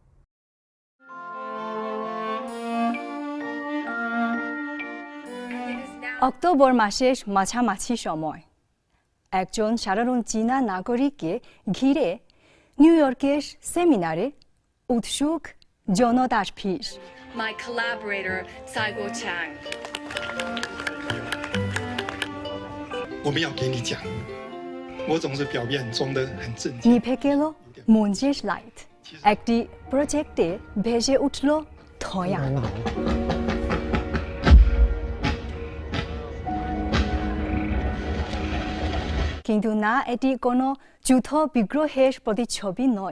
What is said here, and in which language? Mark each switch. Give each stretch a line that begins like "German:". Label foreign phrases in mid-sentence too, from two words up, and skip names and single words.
Bangla: অক্টোবর মাসের মাঝামাঝি সময় একজন সাধারণ চীনা নাগরিককে ঘিরে নিউ ইয়র্কের সেমিনারে উৎসুক জনতার ভিড়।
English: My collaborator, Tsai Guoqiang.
Chinese: 我们要给你讲，我总是表面装得很正经。
Bangla: নিভে গেল মঞ্চের লাইট, একটি প্রজেক্টে ভেসে উঠল ধোঁয়া। কিন্তু না, এটি কোনো যুদ্ধ বিগ্রহের প্রতিচ্ছবি নয়।